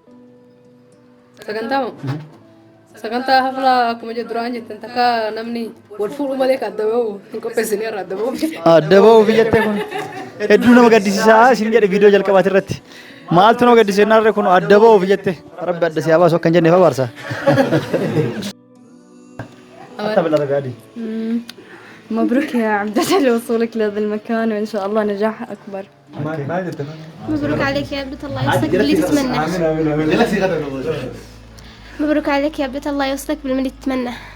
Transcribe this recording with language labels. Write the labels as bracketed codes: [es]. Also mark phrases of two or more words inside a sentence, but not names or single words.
[om] Sagantaa haflaa akkuma jedhu duraan jettan takka namni wal fuudhu malee kan adda bahu hin qopheessine irraa adda bahu. Adda bahu jettee kun hedduu nama gaddisiisaa isin jedhe viidiyoo jalqabaati irratti. Maaltu nama gaddisiisee narree kun adda bahu jettee rabbi adda siyaa baasu akkan jennee faarsa. [ar] مبروك يا عبدة لوصولك لهذا المكان وإن شاء الله نجاح أكبر. مبروك عليك يا عبدة الله يوصلك باللي تتمنى. مبروك عليك يا عبدة الله يوصلك باللي تتمنى.